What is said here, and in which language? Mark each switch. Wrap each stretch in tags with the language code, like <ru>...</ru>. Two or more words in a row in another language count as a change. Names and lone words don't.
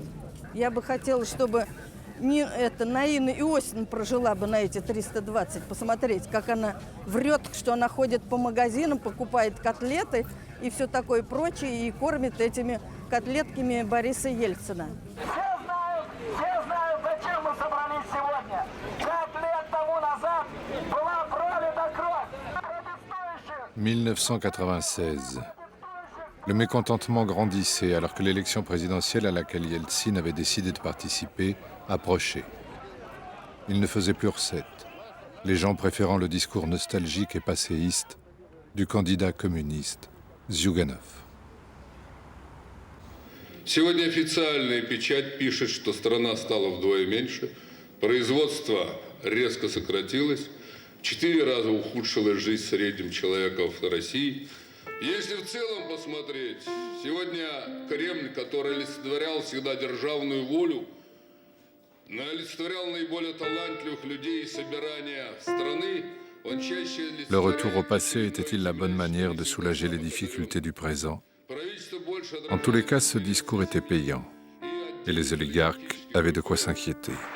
<ru>Я бы хотела, чтобы Наина Иосифовна прожила бы на эти 320, посмотреть, как она врет, что она ходит по магазинам, покупает котлеты и все такое прочее, и кормит этими котлетками Бориса Ельцина. Все знают, зачем мы собрались сегодня. 5 лет тому назад была пролита кровь. 1996.</ru> <fr>Le mécontentement grandissait alors que l'élection présidentielle à laquelle Yeltsin avait décidé de participer approchait. Il ne faisait plus recette, les gens préférant le discours nostalgique et passéiste du candidat communiste Zyuganov.</fr> <ru>Сегодня официальная печать пишет, что страна стала вдвое меньше, производство резко сократилось, 4 раза ухудшилась жизнь среднего человека в России. Если в целом посмотреть, сегодня Кремль, который олицетворял всегда державную волю,</ru> <fr>Le retour au passé était-il la bonne manière de soulager les difficultés du présent? En tous les cas, ce discours était payant, et les oligarques avaient de quoi s'inquiéter.</fr>